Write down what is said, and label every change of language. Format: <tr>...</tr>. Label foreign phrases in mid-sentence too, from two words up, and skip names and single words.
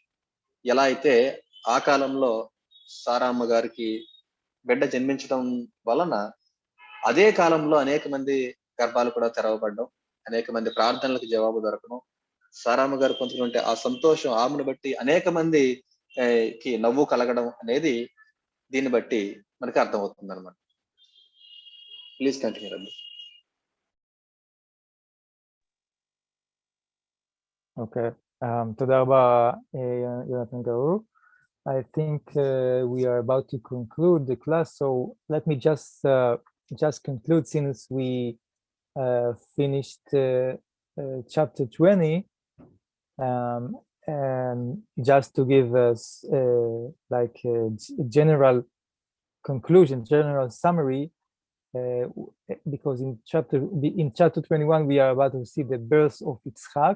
<te>ఎలా అయితే ఆ కాలంలో సారామ్మ గారికి బిడ్డ జన్మించడం వలన అదే కాలంలో అనేక మంది గర్భాలు కూడా తెరవబడడం, అనేక మంది ప్రార్థనలకు జవాబు దొరకడం, సారామ్మ గారు పొందుకుంటే ఆ సంతోషం ఆమెను బట్టి అనేక మంది కి నవ్వు కలగడం అనేది దీన్ని బట్టి మనకి అర్థమవుతుంది అనమాట.</te> <en>please continue rabbi. Okay.</en> <he>תודה רבה, יונתן גאור.</he> <en>I think we are about to conclude the class, so let me just conclude since we finished chapter 20, and just to give us like a general conclusion, general summary, because in chapter 21 we are about to see the birth of Yitzchak.</en>